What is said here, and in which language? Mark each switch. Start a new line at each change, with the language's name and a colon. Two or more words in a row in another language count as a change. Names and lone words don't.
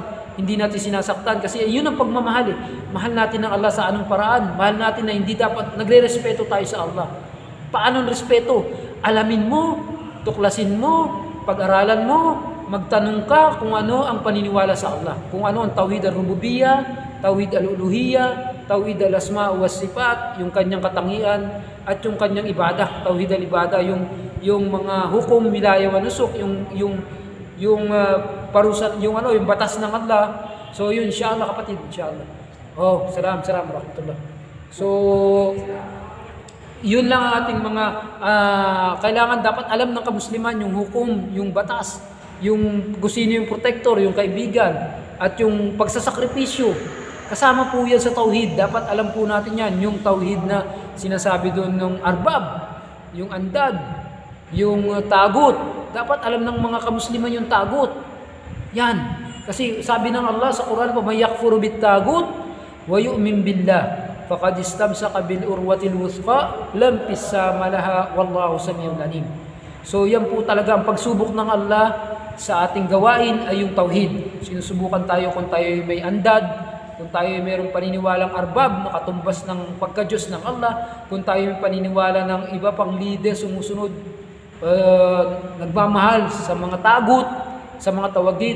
Filipino: Hindi natin sinasaktan kasi yun ang pagmamahal Mahal natin ang Allah sa anong paraan. Mahal natin na hindi dapat nagre-respeto tayo sa Allah. Paano ang respeto? Alamin mo, tuklasin mo, pag-aralan mo, magtanong ka kung ano ang paniniwala sa Allah. Kung ano ang
Arabic: توحيد الربوبية، توحيد الألوهية، توحيد الأسماء والصفات,
Filipino: yung kanyang katangian at yung kanyang ibadah,
Arabic: توحيد العبادة,
Filipino: yung mga hukom,
Arabic: ولاية ونسك,
Filipino: yung parusa, yung batas ng Allah. So yun, inshallah kapatid, inshallah.
Arabic: سلام رحمة الله.
Filipino: So yun lang ang ating mga kailangan dapat alam ng kamusliman, yung hukom, yung batas, yung kung sino yung protector, yung kaibigan, at yung pagsasakripisyo. Kasama po yan sa tauhid. Dapat alam po natin yan, yung tauhid na sinasabi doon ng arbab, yung andad, yung tagut. Dapat alam ng mga kamusliman yung tagut. Yan. Kasi sabi ng Allah sa Quran,
Arabic: "من يكفر بالطاغوت ويؤمن بالله فقد استمسك بالعروة الوثقى لا انفصام لها والله سميع عليم."
Filipino: So yan po talaga ang pagsubok ng Allah sa ating gawain ay yung tauhid. Sinusubukan tayo kung tayo may andad, kung tayo ay mayroong paniniwalang arbab na katumbas ng pagka-Diyos ng Allah, kung tayo may paniniwala ng iba pang leader sumusunod, nagmamahal sa mga tagut, sa mga tawagid.